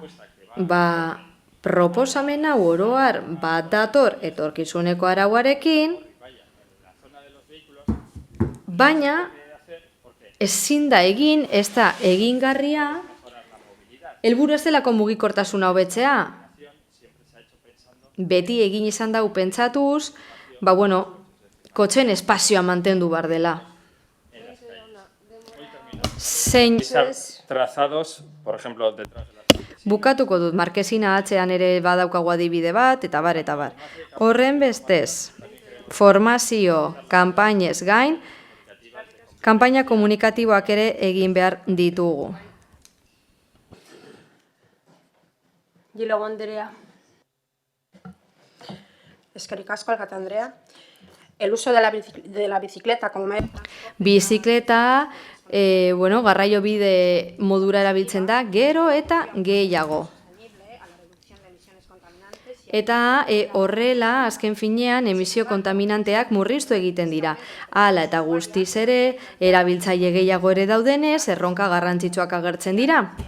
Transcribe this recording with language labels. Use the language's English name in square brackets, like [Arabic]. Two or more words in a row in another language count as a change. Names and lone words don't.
[Basque] Proposamen hau oro har bat dator etorkizuneko arauarekin, baina ezin da egin, ez da egingarria, helburu ez delako mugikortasuna hobetzea. Beti egin izan dau pentsatuz, kotxen espazioa mantendu behar dela. [Spanish] Trazados, por ejemplo, [Basque] Bukatuko dut, markesina atzean ere badaukagu adibide bat, eta bar, eta bar. Horren bestez, formazio, kanpainez gain, kanpaina komunikatiboak ere egin behar ditugu. Gilago Andrea. Eskerrik asko, Alkate Andrea. [Spanish] El uso de la bicicleta como medio... [Basque] Bizikleta, garraio bide modura erabiltzen da, gero eta gehiago. Eta horrela, azken finean, emisio kontaminanteak murriztu egiten dira. Hala eta guztiz ere, erabiltzaile gehiago ere daudenez, erronka garrantzitsuak agertzen dira.